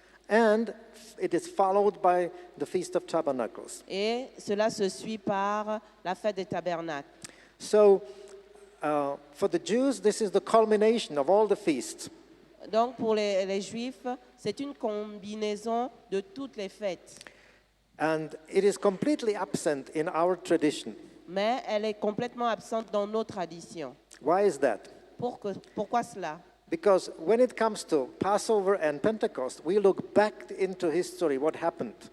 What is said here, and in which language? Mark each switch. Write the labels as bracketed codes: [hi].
[en] and it is followed by the Feast of Tabernacles. [fr] et cela se suit par la fête des tabernacles. [en] So, for the Jews, this is the culmination of all the feasts. [fr] Donc pour les Juifs, c'est une combinaison de toutes les fêtes, [en] And it is completely absent in our tradition. [fr] mais elle est complètement absente dans nos traditions. [en] Why is that? [fr] Pourquoi cela? [en] Because when it comes to Passover and Pentecost, we look back into history, what happened.